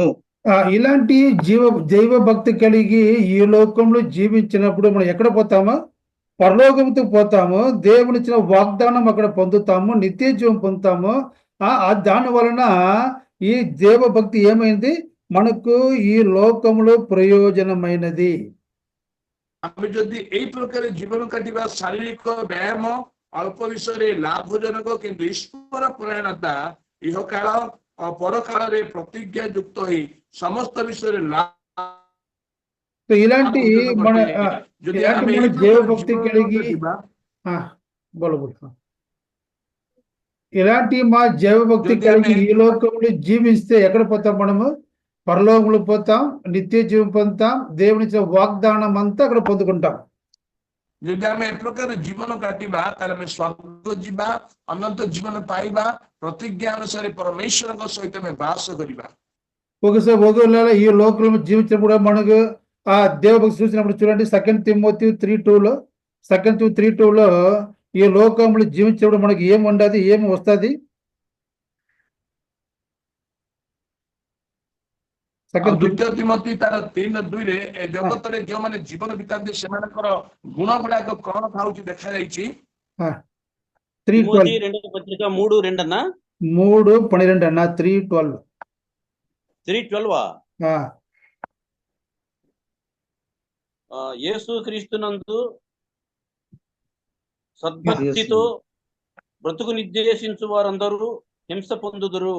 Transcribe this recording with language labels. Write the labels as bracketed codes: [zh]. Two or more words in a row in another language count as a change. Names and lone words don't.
[te] ఇలాంటి దైవ భక్తి కలిగి ఈ లోకంలో జీవించినప్పుడు మనం ఎక్కడ పోతామో? పరలోకంతో పోతాము. దేవునిచ్చిన వాగ్దానం అక్కడ పొందుతాము, నిత్య జీవం పొందుతాము. దాని వలన ఈ దేవ భక్తి ఏమైంది? మనకు ఈ లోకంలో ప్రయోజనమైనది. [or] ଆମେ ଯଦି ଏଇ ପ୍ରକାର ଜୀବନ କାଟିବା, ଶାରୀରିକ ବ୍ୟାୟାମ ଅଳ୍ପ ବିଷୟରେ ଲାଭଜନକ, କିନ୍ତୁ ଈଶ୍ୱର ପରାୟଣତା ଇହକାଳ ପରକାଳରେ ପ୍ରତିଜ୍ଞା ଯୁକ୍ତ ହୋଇ ସମସ୍ତ ବିଷୟରେ [te] ఇలాంటి మన దేవ భక్తి కలిగి ఇలాంటి మా జీవ భక్తి కలిగి ఈ లోకంలో జీవిస్తే ఎక్కడ పోతాం? మనము పరలోకంలో పోతాం, నిత్య జీవం పొందుతాం, దేవునిచ్చిన వాగ్దానం అంతా అక్కడ పొందుకుంటాం. [or] ଯଦି ଆମେ ଏ ପ୍ରକାର ଜୀବନ କାଟିବା ତାହେଲେ ଆମେ ସ୍ୱର୍ଗ ଯିବା, ଅନନ୍ତ ଜୀବନ ପାଇବା, ପ୍ରତିଜ୍ଞା ଅନୁସାରେ ପରମେଶ୍ୱରଙ୍କ ସହିତ ଆମେ ବାସ କରିବା। [te] ఒకవేళ ఈ లోకంలో జీవించినప్పుడు మనకు ఆ దేవభక్తి చూసినప్పుడు చూడండి 2 తిమోతి 3:2లో 2 తిమోతి 3:2లో ఈ లోకంలో జీవించినప్పుడు మనకి ఏమి ఉండదు, ఏమి వస్తుంది? సెకండ్ [or] ଦ୍ୱିତୀୟ ତିମୋଥୀ ତାର 3:2 ଏ ଜଗତରେ ଯେଉଁମାନେ ଜୀବନ ବିତାନ୍ତି ସେମାନଙ୍କର ଗୁଣ ଗୁଡାକ କଣ ଥାଉଛି ଦେଖାଯାଇଛି। [te] 3:12 తిమోతి 2వ పత్రిక 3:2 అన్నా 3:12 అన్న 3:12 3:12 యేసు క్రీస్తునందు సద్భక్తితో బ్రతుకు నిర్దేశించు వారందరూ హింస పొందుదురు.